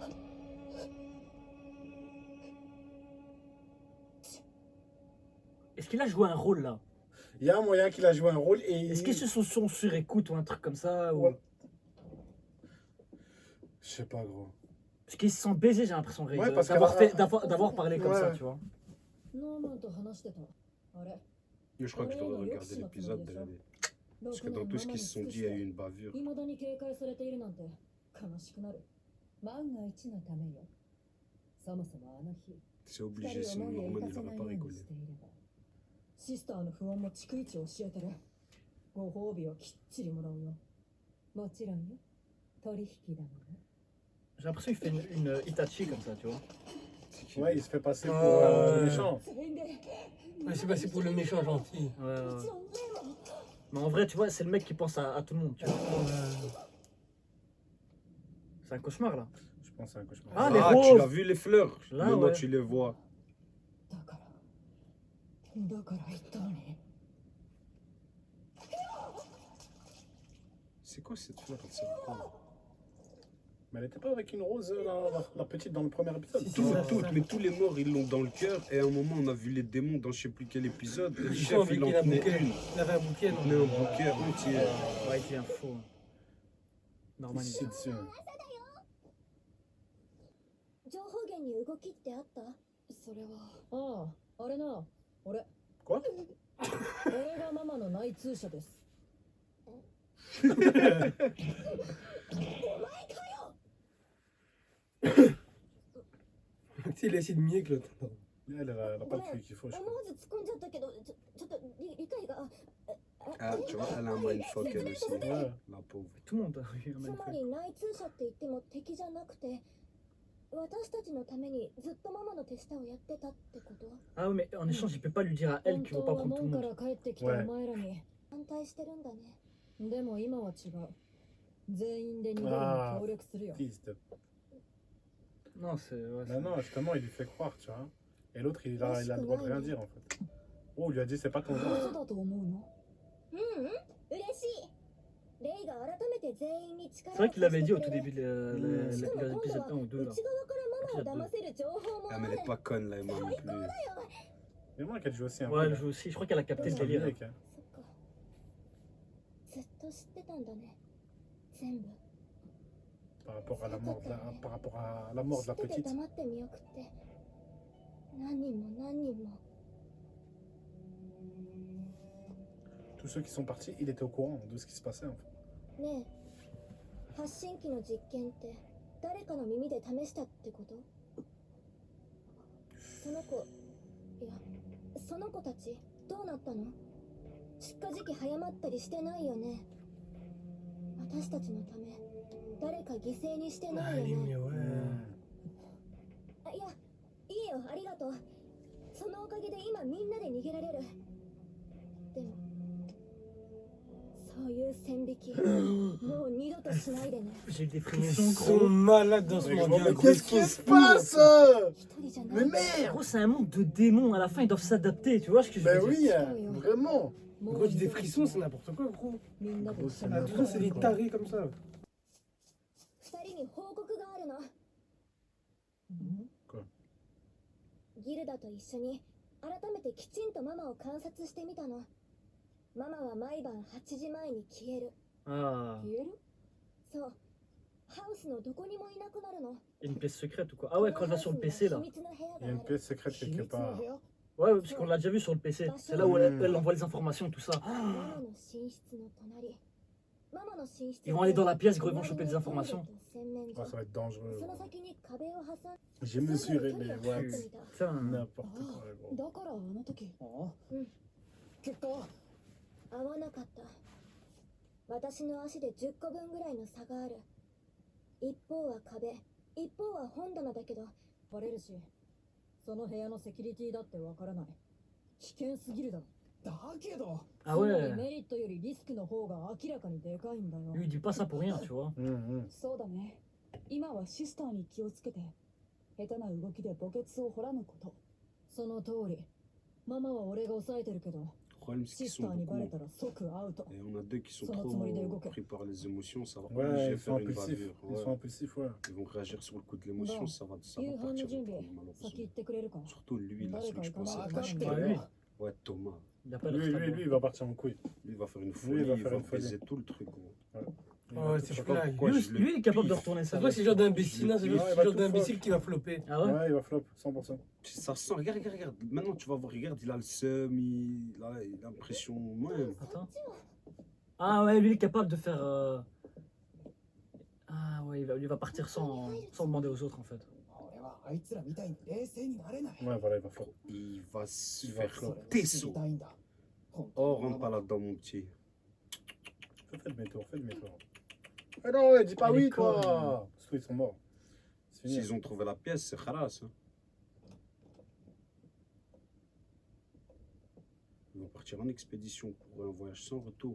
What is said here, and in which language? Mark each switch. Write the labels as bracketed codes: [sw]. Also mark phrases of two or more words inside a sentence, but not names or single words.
[fr] est-ce qu'il a joué un rôle là? Il y a un moyen qu'il a joué un rôle et. Est-ce qu'ils se sont sur écoute ou un truc comme ça ou... Ouais. Je sais pas, gros. Parce qu'ils se sont baisés, j'ai l'impression, Ray, Ouais, parce d'avoir qu'à la- d'avoir parlé comme Ouais. ça, tu vois. [ja] ノーマンと話してた。あれ？ [fr] Je crois que je devrais regarder l'épisode. Parce que dans tout ce qu'ils se sont dit, il y a eu une bavure. [ja] 未だに警戒されているなんて悲しくなる。万が一のためよ。そもそもあの日、 [fr] C'est [ja] 二 [fr] obligé, [ja] 人を [fr] sinon [ja] 門へ行 [fr] Norman [ja] か [fr] il [ja] せ [fr] va [ja] ない [fr] pas [ja] ように [fr] rigoler. [ja] していれば。シスターの不穏も逐一教えてる。ご褒美をきっちりもらうよ。もちろんよ。取引だもんね。 [fr] J'ai l'impression qu'il fait une Itachi comme ça, tu vois. Ouais, il se fait passer pour Ouais. le méchant. [ja] 全員で。 [fr] Ouais, c'est passé pour le méchant gentil. Ouais, ouais, [ja] も [fr] ouais. [ja] ちろん例も。 [fr] Mais en vrai, tu vois, c'est le mec qui pense à tout le monde, tu vois. C'est un cauchemar là. Je pense que c'est un cauchemar. Ah, les Ah, roses. tu l'as vu les fleurs? Là, Maintenant ouais. tu les vois. [ja] だから言ったのに。 [fr] C'est quoi cette fleur? Elle sert à quoi? Mais elle était pas avec une rose, la petite, dans le premier épisode. Si, Toutes, ça, toutes, ça. mais tous les morts ils l'ont dans le cœur. Et à un moment on a vu les démons dans je sais plus quel épisode. Et le Ils chef sont il en avec un tenait bouquet. une. Il avait un bouquet, Il non? tenait un bouquet entier. Ouais, il est un faux. Normal. Ici, dessus. [ja] 情報源に動きってあった？それは。ああ、あれな。俺。 [fr] Quoi? [ja] 俺がママの内通者です。 [fr] Il a essayé de mieux que l'autre. Elle a pas le cul qu'il faut, je [ja] 思 [fr] crois. [ja] わず突っ込んじゃったけど、ちょっと理解が。 [fr] Ah, tu vois, elle a un mindfuck elle aussi. Ouais. La pauvre. Tout le monde a eu un [ja] つ [fr] même [ja] ま [fr] fait. [ja] り内通者って言っても敵じゃなくて、私たちのためにずっとママの手下をやってたってこと？ [fr] Ah ouais, mais en échange, il peut pas lui dire à elle [ja] 本 [fr] qu'il veut [ja] 当 [fr] pas [ja] は [fr] prendre tout le [ja] 門か [fr] monde. [ja] ら帰ってきたお前らに。反対してるんだね。でも今は違う。全員で逃げるに協力するよ。 [fr] Teased. Non, c'est. Ouais, Non, non, justement, il lui fait croire, tu vois. Et l'autre, il a le droit de rien dire, en fait. Oh, il lui a dit, c'est pas ton genre. [ja] 嘘だと思うの？嬉しい。レイが改めて全員に力 [fr] C'est vrai qu'il l'avait dit au tout début de l'épisode 1 ou 2 là. [ja] 内側からママを騙せる情報も [fr] Ah, [ja] あ [fr] mais [ja] る [fr] elle est pas conne là, Emma non plus. Mais moi, qu'elle joue aussi un Ouais, peu. elle joue aussi. Je crois qu'elle a capté le C'est délire. mec, hein. [ja] そっか。ずっと知ってたんだね。全部。 [fr] Par rapport à la mort de la, par rapport à la mort de la [ja] 知ってて [fr] petite. [ja] 黙って見送って何人も何人も [fr] Tous ceux qui sont partis, il était au courant de ce qui se passait, en fait. [ja] ねえ発信機の実験って誰かの耳で試したってこと？その子いやその子たちどうなったの？出荷時期早まったりしてないよね。私たちのため誰か犠牲にしてな [fr] Ah, [ja] いよ [fr] il est [ja] ね。 [fr] mignon, ouais. [ja] あいやいいよ、ありがとう。そのおかげで今みんなで逃げられる。でもそういう線引きもう二度としないでね。 [fr] J'ai des Ils frissons, sont gros. malades dans ce Mais monde. mais qu'est-ce qui se passe? [ja] 一人じゃない。 [fr] Mais merde! Gros, c'est un monde de démons. À la fin, ils doivent s'adapter. Tu vois ce que je veux Ben dire? oui, vraiment. [ja] もう [fr] Gros, j'ai des frissons, c'est n'importe quoi, gros. [ja] みんなで [fr] Gros, [ja] 一緒 [fr] c'est [ja] に [fr] Ah, tout ça, c'est des n'importe quoi. tarés comme ça. [ja] 二人に報告があるの。 [fr] quoi [ja] ギルダと一緒に改めてきちんとママを観察してみたの。ママは毎晩8時前に消える。 [fr] Ah, [ja] 消える？そう。ハウスのどこにもいなくなるの。 [fr] une pièce secrète ou quoi? Ah ouais, quand elle va sur le PC là. [ja] 秘密の部屋 [fr] Il y a une [ja] がある。 [fr] pièce secrète quelque part. Ouais, parce qu'on l'a déjà vu sur le PC. C'est là où elle envoie les informations et tout ça. [ja] ママの寝室の隣。ママの寝室。 [fr] Ils vont aller dans la pièce, gros, ils vont choper des informations. Ah, ça va être dangereux. [ja] その先に壁を挟ん。 [fr] J'ai mesuré les watts. Putain. N'importe quoi, gros. [ja] だからあの時うん結果は合わなかった。私の足で10個分ぐらいの差がある。一方は壁、一方は本棚だけど、バレるしその部屋のセキュリティだってわからない危険すぎるだろだけど [fr] Ah [ja] つまり [fr] ouais. [ja] メリットよりリスクの方が明らかにでかいんだよ [fr] Lui, il dit pas ça pour rien, tu vois. [ja] そうだね今はシスターに気をつけて下手な動きで墓穴を掘らぬことその通りママは俺が抑えてるけど [fr] Le problème, c'est [ja] シ [fr] qu'ils [ja] ス [fr] sont [ja] ターにバレ [fr] beaucoup. [ja] たら即アウト [fr] Et on a deux qui sont Son trop autre idée, pris par les émotions, ça va Ouais, obliger ils à sont faire une impulsifs. bavure. Ils Ouais. sont impulsifs, ouais. Ils vont réagir sur le coup de l'émotion, Bon. ça va [ja] 夕飯 [fr] partir [ja] の [fr] en [ja] 準備 [fr] couille, [ja] 先 [fr] malheureusement. [ja] 行ってくれるか [fr] Surtout lui, là, celui que je pensais. Ah, acheter. Ah, lui. Ouais, Thomas. Il a pas Lui, l'air lui, stable. lui, il va partir en couille. Lui, il va faire une Lui, folie, il va il faire va une folie. baiser tout le truc, gros. Oh, Je c'est sais fou là. pas pourquoi Lui, je le lui, il est capable de piffe. retourner ça. C'est quoi, c'est le genre d'imbécile, là, c'est le Ouais, il va genre tout d'imbécile qui va flopper. Ah ouais? Ouais, il va flop, 100%. Ça sent, regarde, regarde, regarde. Maintenant, tu vas voir, regarde, il a le seum, il a l'impression. Ouais. Attends. Ah ouais, lui, il est capable de faire. Ah ouais, lui, il va partir sans demander aux autres en fait. [ja] 俺はあいつらみたいに冷静になれない [fr] Ouais, voilà, il va flop. Il va se Il va faire [ja] それを [fr] tes [ja] 知り [fr] sauts. [ja] たいんだ本 [fr] Oh, [ja] 当の [fr] rentre pas là-dedans, mon petit. Fais demi-tour, fais demi-tour. Ah non, ouais, dis pas Elle est oui, toi. conne. Surtout, ils sont morts. C'est fini. S'ils ont trouvé la pièce, c'est khalas. Hein. Ils vont partir en expédition pour un voyage sans retour.